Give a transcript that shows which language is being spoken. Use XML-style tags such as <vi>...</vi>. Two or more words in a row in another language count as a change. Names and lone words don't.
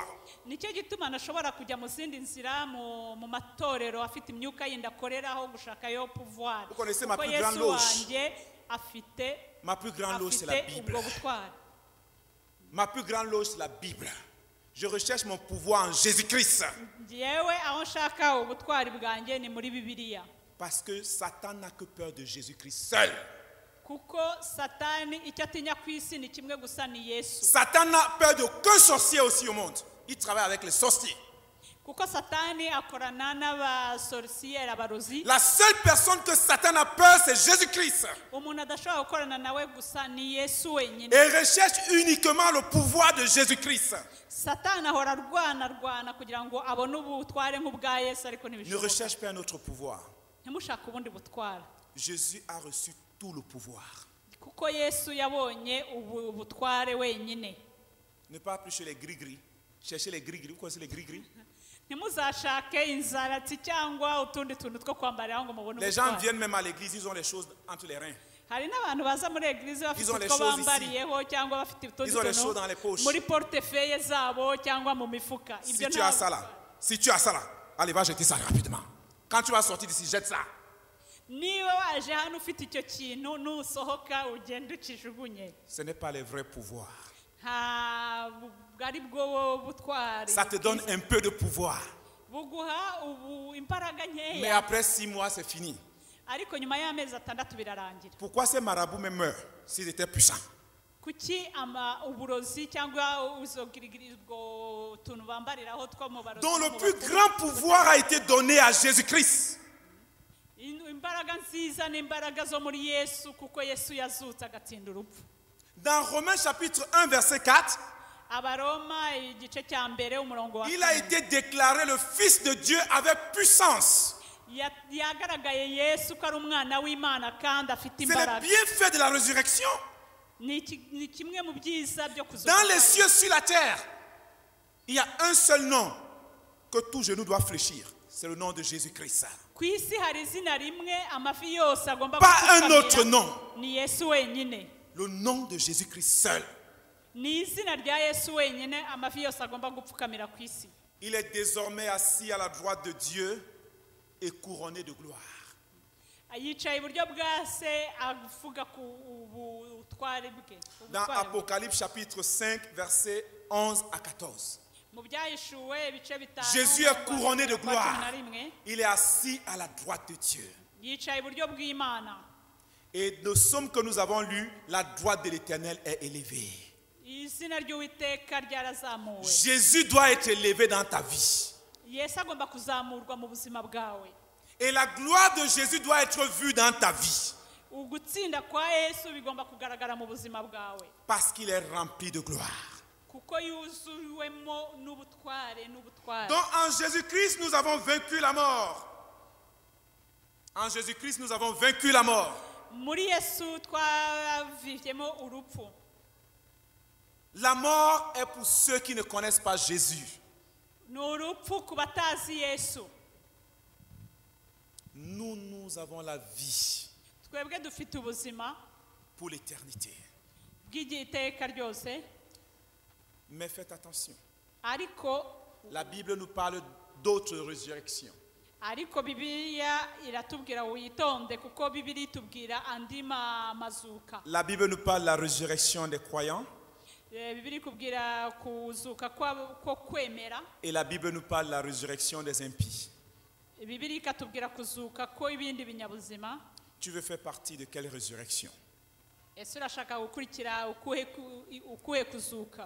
<rw>Nicyo gituma ntashobora kujya mu zindi nzira mu matorero afite imyuka yindi akoreraho gushakayo pouvoir.</rw> <fr>Vous connaissez ma</fr> <rw>Kuko</rw> <fr>plus grande</fr> <rw>Yesu</rw> <fr>loge.</fr> <rw>wanjye afite</rw> <fr>Ma plus grande loge, c'est la</fr> <rw>afite</rw> <fr>Bible.</fr> <rw>ubwo butware.</rw> <fr>Ma plus grande loge, c'est la Bible. Je recherche mon pouvoir en Jésus-Christ.</fr> <rw>Njyewe aho nshaka ubutwari bwanjye ni muri Bibiliya.</rw> <fr>Parce que Satan n'a que peur de Jésus-Christ seul.</fr> <rw>Kuko Satani icyo atinya ku isi ni kimwe gusa ni Yesu.</rw> <fr>Satan n'a peur d'aucun sorcier aussi au monde. Il travaille avec les sorciers.</fr> <rw>Kuko Satani akorana n'abasorciere abarozi.</rw> <fr>La seule personne que Satan a peur, c'est Jésus-Christ.</fr> <rw>Umuntu adashobora gukorana nawe gusa ni Yesu wenyine.</rw> <fr>Et recherche uniquement le pouvoir de Jésus-Christ.</fr> <rw>Satani ahora arwana kugira ngo abone ubutware nk'ubwa Yesu ariko</rw> <fr>Ne</fr> <rw>ntibishoboka.</rw> <fr>recherche pas un autre pouvoir.</fr> <rw>Ntimushake ubundi butware.</rw> <fr>Jésus a reçu tout le pouvoir.</fr> <rw>Kuko Yesu yabonye ubutware wenyine.</rw> <fr>Ne pas plus chez les gris-gris. Cherchez les gris-gris. Vous connaissez les gris-gris?</fr> <rw>Ntimuzashake inzaratsi cyangwa utundi tuntu two kwambarira ngo mubone</rw> <fr>Les gens</fr> <rw>ubutware.</rw> <fr>viennent même à l'église, ils ont les choses entre les reins.</fr> <rw>Hari n'abantu baza muri eglise bafite</rw> <fr>Ils ont les</fr> <rw>utwo</rw> <fr>choses</fr> <rw>bambariyeho cyangwa bafite utundi</rw> <fr>Ils ont les choses dans les</fr> <rw>tuntu</rw> <fr>poches.</fr> <rw>muri portefeuille zabo cyangwa mu mifuka.</rw> <fr>Si</fr> <rw>Ibyo</rw> <fr>tu as ça là, allez, va jeter ça rapidement. Quand tu vas sortir d'ici, jette ça.</fr> <rw>niba waje hano ufite icyo kintu nusohoka ugenda ukijugunye.</rw> <fr>Ce n'est pas les vrais pouvoirs.</fr> <rw>Ntabwo ari bwo butwari.</rw> <fr>Ça te donne un peu de pouvoir.</fr> <rw>buguha imbaraga</rw> <fr>Mais</fr> <rw>nkeya</rw> <fr>après 6 mois, c'est fini.</fr> <rw>ariko nyuma y'amezi 6 birarangira.</rw> <fr>Pourquoi ces marabouts me meurent s'ils étaient puissants?</fr> <rw>Kuki uburozi cyangwa ubwo tuntu bambariraho two mu barozi.</rw> <fr>Dont le plus grand pouvoir a été donné à Jésus-Christ.</fr> <rw>Imbaraga nziza n'imbaraga zo muri Yesu kuko Yesu yazutse agatsinda urupfu.</rw> <fr>Dans Romains chapitre 1, verset 4,</fr> <rw>Abaroma igice cya mbere umurongo wa</rw> <fr>il a été déclaré le Fils de Dieu avec puissance.</fr> <rw>yagaragaye Yesu ko ari umwana w'Imana kandi afite</rw> <fr>C'est le</fr> <rw>imbaraga.</rw> <fr>bienfait de la résurrection.</fr> <rw>Ni kimwe mu byiza byo kuzuka.</rw> <fr>Dans les cieux, sur la terre, il y a un seul nom que tout genou doit fléchir. C'est le nom de Jésus-Christ.</fr> <rw>Ku isi hari izina rimwe amafi yose agomba</rw> <fr>Pas un autre</fr> <rw>gupfukamira.</rw> <fr>nom.</fr> <rw>Ni Yesu wenyine.</rw> <fr>Le nom de Jésus-Christ seul.</fr> <rw>Ni izina rya Yesu wenyine amafi yose agomba gupfukamira ku isi.</rw> <fr>Il est désormais assis à la droite de Dieu et couronné de gloire.</fr> <rw>Yicaye iburyo bwa se avuga ku ubutware bwe.</rw> <fr>Dans Apocalypse chapitre 5, versets 11 à 14.</fr> <rw>Mu byahishuwe ibice 5.</rw> <fr>Jésus est couronné de gloire. Il est assis à la droite de Dieu.</fr> <rw>Yicaye iburyo bw'Imana.</rw> <fr>Et le psaume que nous avons lu, la droite de l'Éternel est élevée.</fr> <rw>Izina ry'Uwiteka ryarazamuwe.</rw> <fr>Jésus doit être élevé dans ta vie.</fr> <rw>Yesu agomba kuzamurwa mu buzima bwawe.</rw> <fr>Et la gloire de Jésus doit être vue dans ta vie.</fr> <rw>Ugutsinda kwa Yesu bigomba kugaragara mu buzima bwawe.</rw> <fr>Parce qu'il est rempli de gloire.</fr> <rw>Kuko yuzuwemo n'ubutware.</rw> <fr>Donc en Jésus-Christ, nous avons vaincu la mort. En Jésus-Christ, nous avons vaincu la mort.</fr> <rw>Muri Yesu twavivyemo urupfu.</rw> <fr>La mort est pour ceux qui ne connaissent pas Jésus.</fr> <rw>N'urupfu ku batazi Yesu.</rw> <fr>Nous avons la vie</fr> <rw>Twebwe dufite ubuzima</rw> <fr>pour l'éternité.</fr> <rw>bw'igiteka ryose.</rw> <fr>Mais faites attention.</fr> <rw>Ariko</rw> <fr>La Bible nous parle d'autres résurrections.</fr> <rw>ariko bibiliya iratubwira witonde kuko bibiliya itubwira andi mazuka.</rw> <fr>La Bible nous parle de la résurrection des croyants.</fr> <rw>Bibiliya ikubwira kuzuka ko kwemera.</rw> <fr>Et la Bible nous parle de la résurrection des impies.</fr> <rw>Bibiliya ikatubwira kuzuka ko ibindi binyabuzima.</rw> <fr>Tu veux faire partie de quelle résurrection?</fr> <rw>Ese urashaka gukurikira ukuhe kuzuka?</rw>